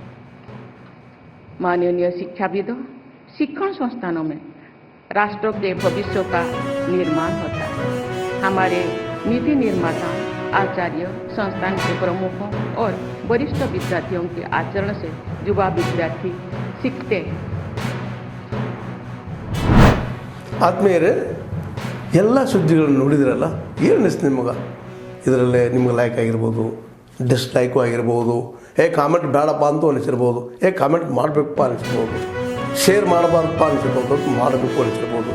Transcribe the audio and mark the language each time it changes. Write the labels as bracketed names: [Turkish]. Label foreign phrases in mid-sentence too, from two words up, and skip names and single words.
[Hindi] माननीय शिक्षाविदों, शिक्षण संस्थानों में राष्ट्र के भविष्य का निर्माण होता है। हमारे नीति निर्माताओं, आचार्य, संस्थान के प्रमुखों और वरिष्ठ विद्यार्थियों के आचरण से युवा विद्यार्थी सीखते हैं। [Kannada] ಆತ್ಮೀಯರೇ, ಎಲ್ಲ ಸುದ್ದಿಗಳನ್ನು ನೋಡಿದ್ರಲ್ಲ, ಏನು ಅನಿಸ್ತು ನಿಮಗೆ? ಇದರಲ್ಲೇ ನಿಮ್ಗೆ ಲೈಕ್ ಆಗಿರ್ಬೋದು, ಡಿಸ್ಲೈಕು ಆಗಿರ್ಬೋದು, ಕಾಮೆಂಟ್ ಬೇಡಪ್ಪ ಅಂತೂ ಅನಿಸಿರ್ಬೋದು, ಕಾಮೆಂಟ್ ಮಾಡಬೇಕಪ್ಪ ಅನಿಸಿರ್ಬೋದು, ಶೇರ್ ಮಾಡಬಾರ್ದಪ್ಪ ಅನಿಸಿರ್ಬೋದು, ಮಾಡಬೇಕು ಅನಿಸಿರ್ಬೋದು.